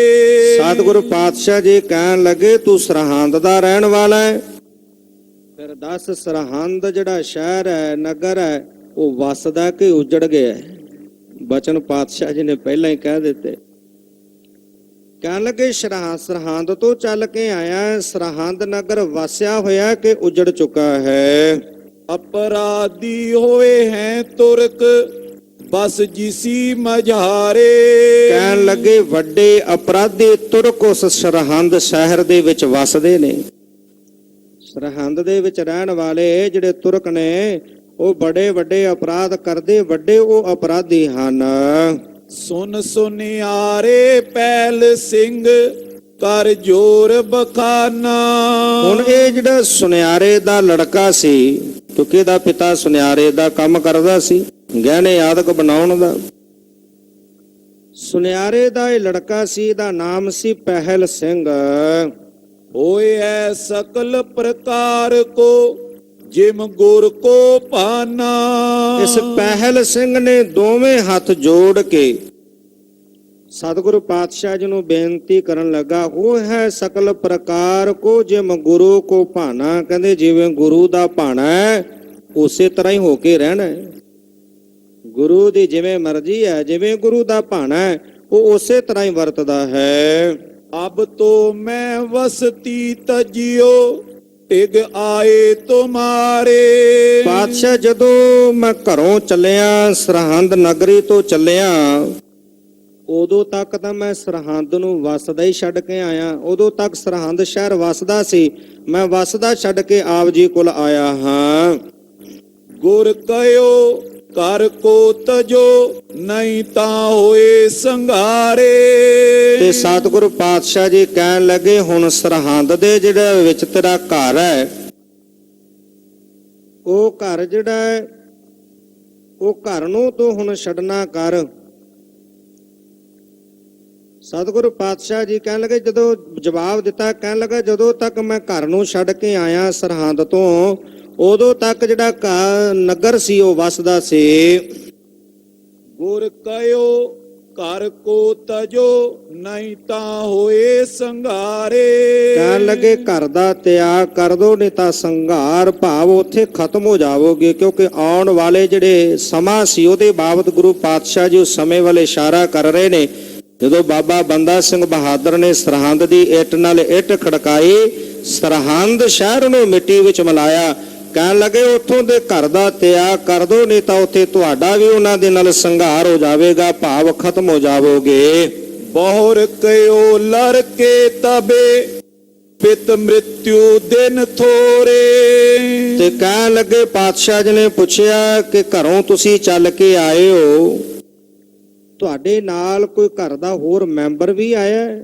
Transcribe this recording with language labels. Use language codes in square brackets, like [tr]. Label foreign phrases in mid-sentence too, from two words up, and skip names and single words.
[pa] ਸਤਿਗੁਰੂ ਪਾਤਸ਼ਾਹ ਜੀ ਕਹਿਣ ਲੱਗੇ, ਤੂੰ ਸਰਹੰਦ ਦਾ ਰਹਿਣ ਵਾਲਾ ਹੈ, ਫਿਰ ਦੱਸ ਸਰਹੰਦ ਜਿਹੜਾ ਸ਼ਹਿਰ ਹੈ, ਨਗਰ ਹੈ, ਉਹ ਵਸਦਾ ਕਿ ਉਜੜ ਗਿਆ? ਬਚਨ ਪਾਤਸ਼ਾਹ ਜੀ ਨੇ ਪਹਿਲਾਂ ਹੀ ਕਹਿ ਦਿੱਤੇ। ਕਹਿਣ ਲੱਗੇ, ਸਰਹੰਦ ਤੋਂ ਚੱਲ ਕੇ ਆਇਆ, ਸਰਹੰਦ ਨਗਰ ਵਸਿਆ ਹੋਇਆ ਕਿ ਉਜੜ ਚੁੱਕਾ ਹੈ? [bra] अपराधी होए हैं तुर्क बस जिसी मझारे। [pa] ਕਹਿਣ ਲੱਗੇ ਵੱਡੇ ਅਪਰਾਧੀ ਤੁਰਕ ਉਸ ਸਰਹੰਦ ਸ਼ਹਿਰ ਦੇ ਵਿੱਚ ਵਸਦੇ ਨੇ। ਸਰਹੰਦ ਦੇ ਵਿੱਚ ਰਹਿਣ ਵਾਲੇ ਜਿਹੜੇ ਤੁਰਕ ਨੇ ਉਹ ਬੜੇ ਵੱਡੇ ਅਪਰਾਧ ਕਰਦੇ, ਵੱਡੇ ਉਹ ਅਪਰਾਧੀ ਹਨ। [bra] सुन सुनियारे पैल सिंह कर जोर बखाना। [pa] ਹੁਣ ਇਹ ਜਿਹੜਾ ਸੁਨਿਆਰੇ ਦਾ ਲੜਕਾ ਸੀ, ਕਿਉਂਕਿ ਇਹਦਾ ਪਿਤਾ ਸੁਨਿਆਰੇ ਦਾ ਕੰਮ ਕਰਦਾ ਸੀ, ਗਹਿਣੇ ਆਦਿਕ ਬਣਾਉਣ ਦਾ। ਸੁਨਿਆਰੇ ਦਾ ਇਹ ਲੜਕਾ ਸੀ, ਇਹਦਾ ਨਾਮ ਸੀ ਪਹਿਲ ਸਿੰਘ। [bra] होए है सकल प्रकार को जिम गुर को पाना। [pa] ਇਸ ਪਹਿਲ ਸਿੰਘ ਨੇ ਦੋਵੇਂ ਹੱਥ ਜੋੜ ਕੇ ਸਤਿਗੁਰੂ ਪਾਤਸ਼ਾਹ ਜੀ ਨੂੰ ਬੇਨਤੀ ਕਰਨ ਲੱਗਾ, ਉਹ ਹੈ [bra] ਸਕਲ ਪ੍ਰਕਾਰ ਕੋ ਜਿਮ ਗੁਰੂ ਕੋ ਭਾਣਾ। [pa] ਕਹਿੰਦੇ ਜਿਵੇਂ ਗੁਰੂ ਦਾ ਭਾਣਾ ਹੈ ਉਸੇ ਤਰ੍ਹਾਂ ਹੀ ਹੋ ਕੇ ਰਹਿਣਾ ਹੈ। ਗੁਰੂ ਦੀ ਜਿਵੇਂ ਮਰਜ਼ੀ ਹੈ, ਜਿਵੇਂ ਗੁਰੂ ਦਾ ਭਾਣਾ ਹੈ ਉਹ ਉਸੇ ਤਰ੍ਹਾਂ ਹੀ ਵਰਤਦਾ ਹੈ। [bra] अब तो मैं वसती तजियो टिग आए तुम्हारे। [pa] ਪਾਤਸ਼ਾਹ ਜਦੋਂ ਮੈਂ ਘਰੋਂ ਚੱਲਿਆ, ਸਰਹੰਦ ਨਗਰੀ ਤੋਂ ਚੱਲਿਆ, ਉਦੋਂ ਤੱਕ ਤਾਂ ਮੈਂ ਸਰਹੰਦ ਨੂੰ ਵਸਦਾ ਹੀ ਛੱਡ ਕੇ ਆਇਆ। ਉਦੋਂ ਤੱਕ ਸਰਹੰਦ ਸ਼ਹਿਰ ਵਸਦਾ ਸੀ, ਮੈਂ ਵਸਦਾ ਛੱਡ ਕੇ ਆਪ ਜੀ ਕੋਲ ਆਇਆ ਹਾਂ। [bra] गुर कयो कर को तजो नहीं ता होए संघारे। [pa] ਤੇ ਸਤਿਗੁਰੂ ਪਾਤਸ਼ਾਹ ਜੀ ਕਹਿਣ ਲੱਗੇ, ਹੁਣ ਸਰਹੰਦ ਦੇ ਜਿਹੜੇ ਵਿੱਚ ਤੇਰਾ ਘਰ ਹੈ, ਉਹ ਘਰ ਜਿਹੜਾ ਹੈ ਉਹ ਘਰ ਨੂੰ ਤੂੰ ਹੁਣ ਛੱਡਣਾ ਕਰ। ਸਤਿਗੁਰੂ ਪਾਤਸ਼ਾਹ ਜੀ ਕਹਿਣ ਲੱਗੇ, ਜਦੋਂ ਜਵਾਬ ਦਿੱਤਾ, ਕਹਿਣ ਲੱਗਾ ਜਦੋਂ ਤੱਕ ਮੈਂ ਘਰ ਨੂੰ ਛੱਡ ਕੇ ਆਇਆ ਸਰਹੰਦ ਤੋਂ, ਉਦੋਂ ਤੱਕ ਜਿਹੜਾ ਨਗਰ ਸੀ ਉਹ ਵਸਦਾ ਸੀ। [bra] गुर कयो कर को तजो नहीं ता होए संघारे। [pa] ਕਹਿਣ ਲੱਗੇ ਘਰ ਦਾ ਤਿਆਗ ਕਰ ਦੋ, ਨਹੀਂ ਤਾਂ ਸੰਘਾਰ ਭਾਵ ਉੱਥੇ ਖਤਮ ਹੋ ਜਾਵੋਗੇ। ਕਿਉਂਕਿ ਆਉਣ ਵਾਲੇ ਜਿਹੜੇ ਸਮਾਂ ਸੀ ਉਹਦੇ ਬਾਬਤ ਗੁਰੂ ਪਾਤਸ਼ਾਹ ਜੀ ਉਸ ਸਮੇਂ ਵੱਲ ਇਸ਼ਾਰਾ ਕਰ ਰਹੇ ਨੇ। ਜਦੋਂ ਬਾਬਾ ਬੰਦਾ ਸਿੰਘ ਬਹਾਦਰ ਨੇ ਸਰਹੰਦ ਦੀ ਇੱਟ ਨਾਲ ਇੱਟ ਖੜਕਾਈ, ਸਰਹੰਦ ਸ਼ਹਿਰ ਨੂੰ ਮਿੱਟੀ ਵਿੱਚ ਮਿਲਾਇਆ, ਕਹਿਣ ਲੱਗੇ ਉੱਥੋਂ ਦੇ ਘਰ ਦਾ ਤਿਆਗ ਕਰ ਦੋ, ਨਹੀਂ ਤਾਂ ਉੱਥੇ ਤੁਹਾਡਾ ਵੀ ਉਹਨਾਂ ਦੇ ਨਾਲ ਸੰਘਾਰ ਹੋ ਜਾਵੇਗਾ, ਭਾਵ ਖਤਮ ਹੋ ਜਾਵੋਗੇ। [bra] बहुर कयो लड़के तबे पित मृत्यु दिन थोरे। [pa] ਤੇ ਕਹਿਣ ਲੱਗੇ ਪਾਤਸ਼ਾਹ ਜੀ ਨੇ ਪੁੱਛਿਆ ਕਿ ਘਰੋਂ ਤੁਸੀਂ ਚੱਲ ਕੇ ਆਏ ਹੋ, ਤੁਹਾਡੇ ਨਾਲ ਕੋਈ ਘਰ ਦਾ ਹੋਰ ਮੈਂਬਰ ਵੀ ਆਇਆ ਹੈ?